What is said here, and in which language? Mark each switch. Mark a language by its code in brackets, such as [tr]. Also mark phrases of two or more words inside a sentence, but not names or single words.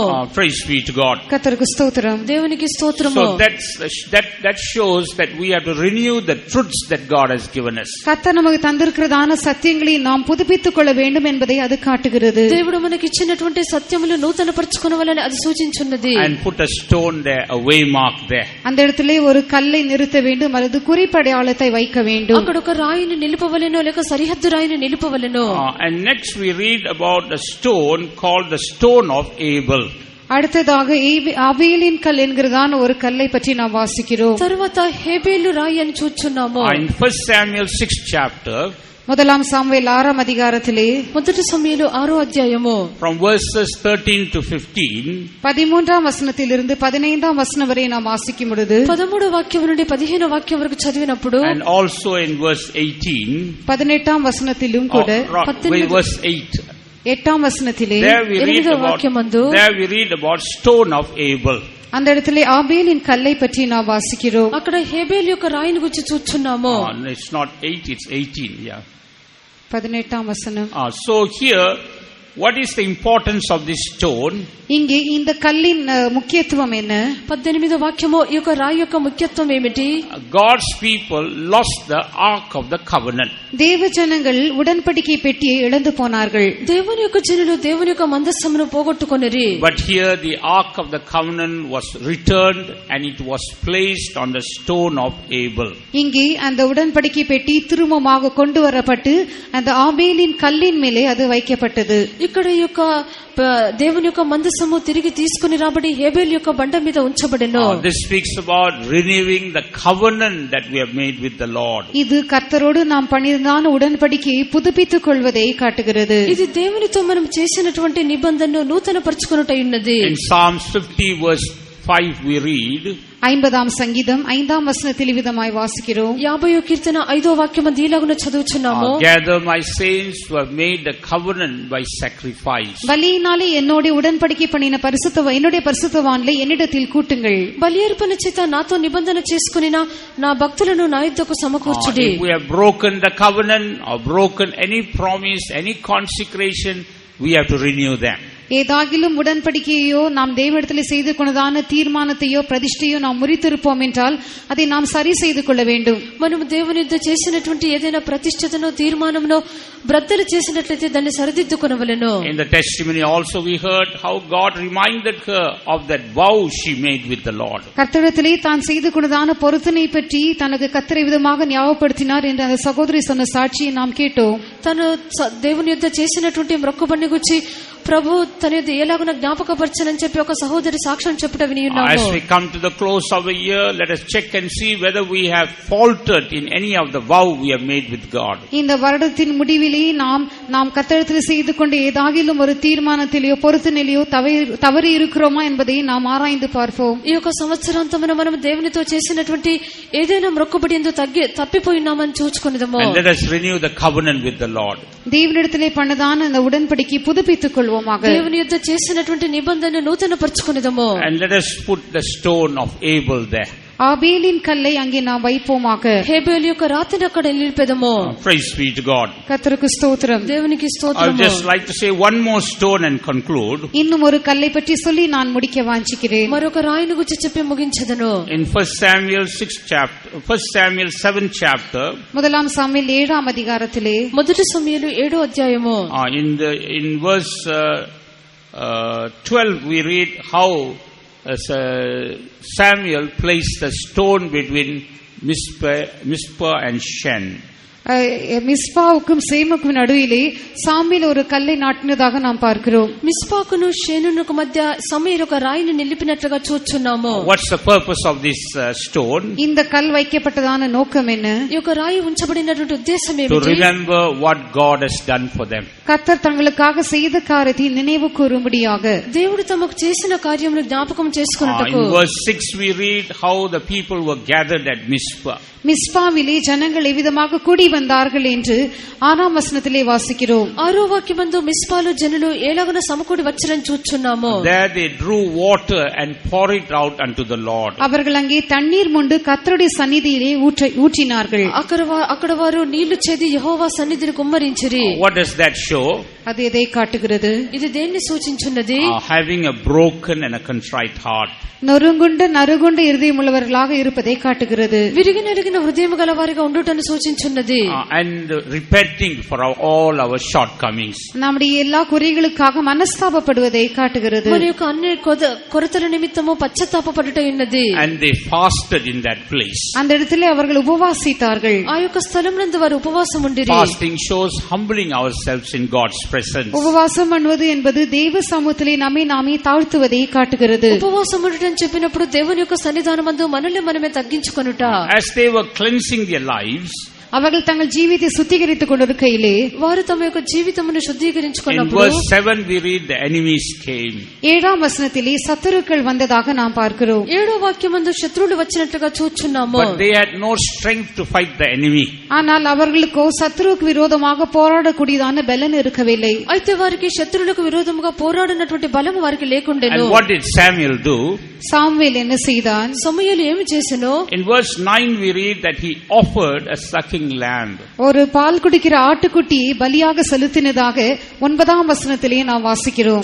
[en] Praise be to God. [ta] கர்த்தருக்கு ஸ்தோத்திரம். [te] దేవునికి స్తోత్రము. [en] So that shows that we have to renew the truths that God has given us. [ta] கர்த்தர் நமக்கு தந்திருக்கிறதான சத்தியங்களை நாம் புதுப்பித்துக் கொள்ள வேண்டும் என்பதை அது காட்டுகிறது. [te] దేవుడు మనకి ఇచ్చినటువంటి సత్యములు నూతనపరచుకొనవలని అది సూచించున్నది. [en] And put a stone there, a waymark there. [ta] அந்த இடத்திலே ஒரு கல்லை நிறுத்த வேண்டும் அல்லது குறிப்படையாளத்தை வைக்க வேண்டும். [te] అక్కడ ఒక రాయిని నిలుపవలెనో లేక సరిహద్దు రాయిని నిలుపవలెనో. [en] And next we read about the stone called the stone of Abel. [ta] அடுத்ததாக ஆபேலின் கல் என்கிறதான ஒரு கல்லை பற்றி நாம் வாசிக்கிறோம். [te] తరువాత హేబేలు రాయి అని చూస్తున్నాము. [en] In 1 Samuel 6th chapter, [ta] முதலாம் சாமுவேல் 6ஆம் அதிகாரத்திலே [te] మొదటి సమూయేలు 6వ అధ్యాయము [en] from verses 13 to 15, [ta] 13ஆம் வசனத்திலிருந்து 15ஆம் வசனம் வரை நாம் வாசிக்கும் பொழுது [te] 13వ వాక్యం నుండి 15వ వాక్యం వరకు చదివినప్పుడు [en] and also in verse 18, [ta] 18ஆம் வசனத்திலும் கூட [en] verse 8, [ta] 8ஆம் வசனத்திலே [en] there we read about stone of Abel. [ta] அந்த இடத்திலே ஆபேலின் கல்லை பற்றி நாம் வாசிக்கிறோம். [te] అక్కడ హేబేలు యొక్క రాయిని గురించి చూస్తున్నాము. [en] It's not 8, it's 18. Yeah. [ta] 18ஆம் வசனம். [en] So here, what is the importance of this stone? [ta] இங்கே இந்த கல்லின் முக்கியத்துவம் என்ன? [te] 18వ వాక్యము ఈ యొక్క రాయి యొక్క ముఖ్యత్వం ఏమిటి? [en] God's people lost the ark of the covenant. [ta] தேவ ஜனங்கள் உடன்படிக்கை பெட்டியை இழந்து போனார்கள். [te] దేవుని యొక్క జనులు దేవుని యొక్క మందస్సమును పోగొట్టుకొనిరి. [en] But here the ark of the covenant was returned and it was placed on the stone of Abel. [ta] இங்கே அந்த உடன்படிக்கை பெட்டி திரும்பமாக கொண்டு வரப்பட்டு அந்த ஆபேலின் கல்லின் மேலே அது வைக்கப்பட்டது. [te] ఇక్కడ ఈ యొక్క దేవుని యొక్క మందసము తిరిగి తీసుకుని రాబడి హేబేలు యొక్క బండ మీద ఉంచబడెను. [en] This speaks about renewing the covenant that we have made with the Lord. [ta] இது கர்த்தரோடு நாம் பண்ணின உடன்படிக்கையை புதுப்பித்துக் கொள்வதை காட்டுகிறது. [te] ఇది దేవునితో మనం చేసినటువంటి నిబంధనను నూతన పరచుకొనుటయున్నది. [en] In Psalms 50 verse 5 we read, [ta] 50ஆம் சங்கீதம் 5ஆம் வசனத்தில் விதமாய் வாசிக்கிறோம். [te] 50వ కీర్తన 5వ వాక్యమందు ఇలాగున చదువుచున్నాము. [en] Gather my saints who have made the covenant by sacrifice. [ta] பலியினாலே என்னோடு உடன்படிக்கை பண்ணின என்னுடைய பரிசுத்தவான்களை என்னிடத்தில் கூட்டுங்கள். [te] బలి అర్పణ చేత నాతో నిబంధన చేసుకుని నా భక్తులను నా యుద్ధకు సమకూర్చుడి. [en] If we have broken the covenant or broken any promise, any consecration, we have to renew them. [ta] ஏதாகிலும் உடன்படிக்கையோ நாம் தேவனிடத்தில் செய்து கொண்டதான தீர்மானத்தையோ பிரதிஷ்டையோ நாம் முறித்திருப்போம் என்றால் அதை நாம் சரி செய்து கொள்ள வேண்டும். [te] మనం దేవుని యుద్ధ చేసినటువంటి ఏదైనా ప్రతిష్టతనో తీర్మానమునో బ్రద్దలు చేసినట్లయితే దాన్ని సరిదిద్దుకొనవలెను. [en] In the testimony also we heard how God reminded her of that vow she made with the Lord. [ta] கர்த்தரிடத்திலே தான் செய்து கொண்டதான பொருத்தனை பற்றி தனக்கு கர்த்தரை விதமாக ஞாபகப்படுத்தினார் என்று அந்த சகோதரி சொன்ன சாட்சியை நாம் கேட்டோம். [te] తను దేవుని యుద్ధ చేసినటువంటి మొక్కుబడిని గురించి ప్రభు తన యుద్ధ ఎలాగున జ్ఞాపకపరచనని చెప్పి ఒక సహోదరి సాక్ష్యం చెప్పుట విని ఉన్నాము. [en] As we come to the close of the year, let us check and see whether we have faltered in any of the vow we have made with God. [ta] இந்த வருடத்தின் முடிவிலே நாம் கர்த்தரிடத்தில் செய்து கொண்ட ஏதாகிலும் ஒரு தீர்மானத்திலேயோ பொருத்தனையிலேயோ தவறி இருக்கிறோமா என்பதை நாம் ஆராய்ந்து பார்ப்போம். [te] ఈ యొక్క సంవత్సరాంతమున మనం దేవునితో చేసినటువంటి ఏదైనా మొక్కుబడి యందు తప్పిపోయినామని చూచుకొనిదము. [en] And let us renew the covenant with the Lord. [ta] தேவனிடத்திலே பண்ணதான அந்த உடன்படிக்கை புதுப்பித்துக் கொள்வோமாக. [te] దేవుని యుద్ధ చేసినటువంటి నిబంధనను నూతన పరచుకొనిదము. [en] And let us put the stone of Abel there. [ta] ஆபேலின் கல்லை அங்கே நாம் வைப்போமாக. [te] హేబేలు యొక్క రాతిని అక్కడ నిలిపెదము. [en] Praise be to God. [ta] கர்த்தருக்கு ஸ்தோத்திரம். [te] దేవునికి [en] I would [te] స్తోత్రము. [en] just like to say one more stone and conclude. [ta] இன்னும் ஒரு கல்லை பற்றி சொல்லி நான் முடிக்க வாஞ்சிக்கிறேன். [te] మరొక రాయిని గురించి చెప్పి ముగించెదను. [en] In 1 Samuel 7 chapter, [ta] முதலாம் சாமுவேல் 7ஆம் அதிகாரத்திலே [te] మొదటి సమూయేలు 7వ అధ్యాయము [en] in verse 12 we read how Samuel placed the stone between Mizpah and Shen. [ta] மிஸ்பாவுக்கும் சேமுக்கும் நடுவிலே சாமுவேல் ஒரு கல்லை நாட்டினதாக நாம் பார்க்கிறோம். [te] మిస్పాకును షేనునకు మధ్య సమూయేలు ఒక రాయిని నిలిపినట్లుగా చూస్తున్నాము. [en] What's the purpose of this stone? [ta] இந்த கல் வைக்கப்பட்டதான நோக்கம் என்ன? [te] ఈ యొక్క రాయి ఉంచబడినటువంటి ఉద్దేశం [en] To [te] ఏమిటి? [en] remember what God has done for them. [ta] கர்த்தர் தங்களுக்காக செய்த காரியத்தை நினைவு கூறும்படியாக. [te] దేవుడు తమకు చేసిన కార్యమును జ్ఞాపకం చేసుకొనుటకు. [en] In verse 6 we read how the people were gathered at Mizpah. [ta] மிஸ்பாவிலே ஜனங்கள் எவ்விதமாக கூடி வந்தார்கள் என்று 6ஆம் வசனத்திலே வாசிக்கிறோம். [te] 6వ వాక్యమందు మిస్పాలో జనులు ఏలాగున సమకూడి వచ్చరని చూచున్నాము. [en] There they drew water and poured it out unto the Lord. [ta] அவர்கள் அங்கே தண்ணீர் மொண்டு கர்த்தருடைய சந்நிதியிலே ஊற்றினார்கள். [te] అక్కడ వారు నీళ్లు చేది యెహోవా సన్నిధిని కుమ్మరించిరి. [en] What does that show? [ta] அது எதை காட்டுகிறது? [te] ఇది దేన్ని సూచించున్నది? [en] Having a broken and a contrite heart. [ta] நறுகுண்ட இருதயம் உள்ளவர்களாக இருப்பதை காட்டுகிறது. [te] విరిగి నలిగిన హృదయం గల వారిగా ఉండుటను సూచించున్నది. [en] And repenting for all our shortcomings. [ta] நம்முடைய எல்லா குறைகளுக்காக மனஸ்தாபப்படுவதை காட்டுகிறது. [te] మన యొక్క అన్ని కొరతల నిమిత్తము పశ్చాత్తాపపడుట ఉన్నది. [en] And they fasted in that place. [ta] அந்த இடத்திலே அவர்கள் உபவாசித்தார்கள். [te] ఆ యొక్క స్థలమునందు వారు ఉపవాసం ఉండిరి. [en] Fasting shows humbling ourselves in God's presence. [ta] உபவாசம் பண்ணுவது என்பது தேவ சமூகத்திலே நம்மை நாமே தாழ்த்துவதை காட்டுகிறது. [te] ఉపవాసం ఉండటం చెప్పినప్పుడు దేవుని యొక్క సన్నిధానమందు మనల్ని మనమే తగ్గించుకొనుట. [en] As they were cleansing their lives, [ta] அவர்கள் தங்கள் ஜீவித்தை சுத்திகரித்துக் கொண்டிருக்கையிலே [te] వారు తమ యొక్క జీవితమును [en] In [te] శుద్ధీకరించుకున్నప్పుడు [en] verse 7 we read the enemies came. [ta] 7ஆம் வசனத்திலே சத்துருக்கள் வந்ததாக நாம் பார்க்கிறோம். [te] 7వ వాక్యమందు శత్రువులు వచ్చినట్లుగా చూచున్నాము. [en] But they had no strength to fight the enemy. [ta] ஆனால் அவர்களுக்கோ சத்துருக்கு விரோதமாக போராடக்கூடியதான பலன் இருக்கவில்லை. [te] అయితే వారికి శత్రువులకు విరోధముగా పోరాడినటువంటి బలము వారికి లేకుండెను. [en] And what did Samuel do? [ta] சாமுவேல் என்ன செய்தான்? [te] సమూయేలు ఏమి చేసెను? [en] In verse 9 we read that he offered a sucking lamb. [ta] ஒரு பால் குடிக்கிற ஆட்டுக்குட்டியை பலியாக செலுத்தினதாக 9ஆம் வசனத்திலே நாம் வாசிக்கிறோம்.